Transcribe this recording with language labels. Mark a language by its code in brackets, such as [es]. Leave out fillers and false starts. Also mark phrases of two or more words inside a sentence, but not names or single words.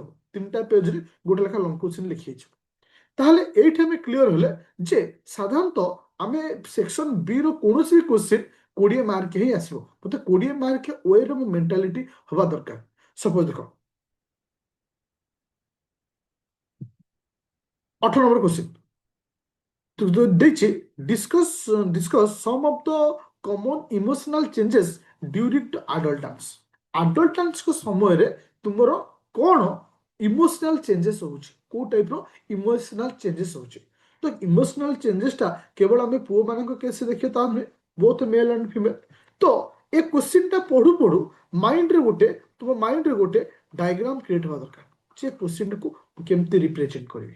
[or] 3ଟା ପେଜରେ ଗୋଟେ ଲେଖା [en] long question [or] ଲେଖି ହେଇଯିବ। ତାହେଲେ ଏଇଠି ଆମେ କ୍ଲିୟର ହେଲେ ଯେ ସାଧାରଣତଃ ଆମେ [en] section B [or] ର କୌଣସି କୋଶ୍ଚିନ୍ 20 ମାର୍କ ହିଁ ଆସିବ। ମତେ 20 ମାର୍କ ୱେର ମୋ ମେଣ୍ଟାଲିଟି ହବା ଦରକାର। ସପୋଜ ଦେଖ 18 [en] number question [or] ଦେଇଛି, [en] discuss some of the common emotional changes during the adolescence। [or] adolescence କୁ ସମୟରେ ତୁମର କ'ଣ [en] emotional changes [or] ହଉଛି, କୋଉ ଟାଇପର [en] emotional changes [or] ହଉଛି। ତ [en] emotional changesଟା [or] କେବଳ ଆମେ ପୁଅ ମାନଙ୍କ କେସରେ ଦେଖିବା ତା ନୁହେଁ, [en] both male and female. [or] ତ ଏ କୋଶ୍ଚିନ୍ଟା ପଢୁ ପଢୁ ତୁମ ମାଇଣ୍ଡରେ ଗୋଟେ [en] diagram create [or] ହେବା ଦରକାର ଯେ କୋଶ୍ଚିନ୍ଟାକୁ କେମିତି ରିପ୍ରେଜେଣ୍ଟ କରିବି।